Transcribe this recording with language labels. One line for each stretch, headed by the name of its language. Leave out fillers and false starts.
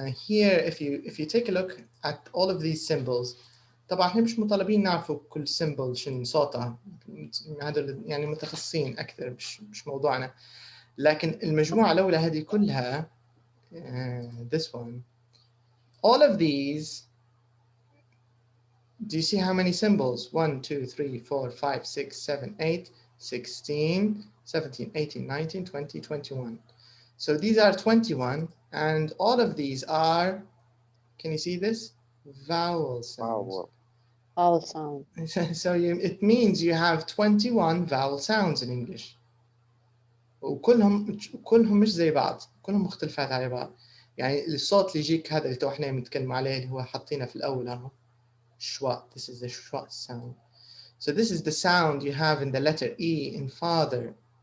English: Here if you take a look at all of these symbols،
Arabic: طبعا احنا مش مطالبين نعرفوا كل symbol شنو صوتها، هذول يعني متخصصين أكثر، مش موضوعنا، لكن المجموعة الأولى هذه كلها
English: this one, all of these. Do you see how many symbols? 1, 2, 3, 4, 5, 6, 7, 8, 16, 17, 18, 19, 20, 21. So these are 21, and all of these are, can you see this? Vowel sounds. Vowel sound. So it means you have 21 vowel sounds in English.
Arabic: وكلهم مش زي بعض، كلهم مختلفات على بعض. يعني الصوت اللي يجيك هذا اللي تو احنا بنتكلم عليه اللي هو حاطينه في الأول اهو.
English: Schwa. This is the Schwa sound. So this is the sound you have in the letter E in father.